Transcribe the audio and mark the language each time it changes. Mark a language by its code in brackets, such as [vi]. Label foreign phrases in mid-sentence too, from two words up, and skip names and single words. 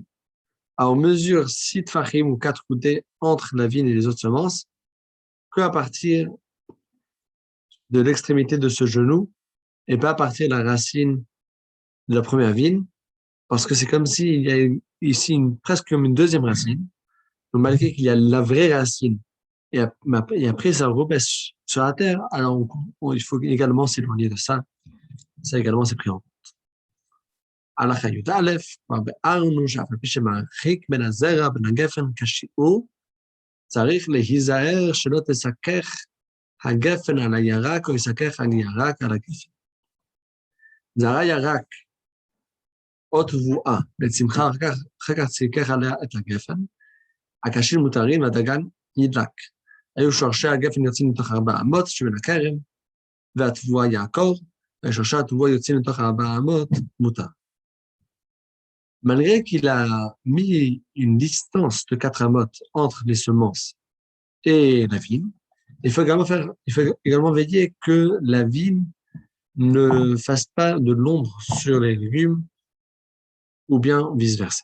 [fr] Alors, on mesure 6 tfachim ou 4 coudées entre la vigne et les autres semences, qu'à partir de l'extrémité de ce genou, et pas à partir de la racine de la première vigne, parce que c'est comme s'il y a ici presque comme une deuxième racine. Donc, malgré qu'il y a la vraie racine, et après ça rebaisse sur la terre, alors il faut également s'éloigner de ça. Ça également, c'est pris en compte. [he] הלכה י"א, כבר ביארנו שאף על פי שמרחיק בין הזרע בין הגפן כשיעור, צריך להיזהר שלא תסכך הגפן על הירק או יסכך הירק על הגפן. זרע ירק או תבואה לצמחה אחר כך סיכך עליה את הגפן, הקשים מותרים והדגן ידלק. היו שורשי הגפן יוצאים מתוך 4 אמות שבין הכרם, והתבואה יעקור, ושורשי התבואה יוצאים מתוך 4 אמות מותר. [fr] Malgré qu'il a mis une distance de 4 amotes entre les semences et la vigne, il faut également veiller que la vigne ne fasse pas de l'ombre sur les légumes ou bien vice-versa.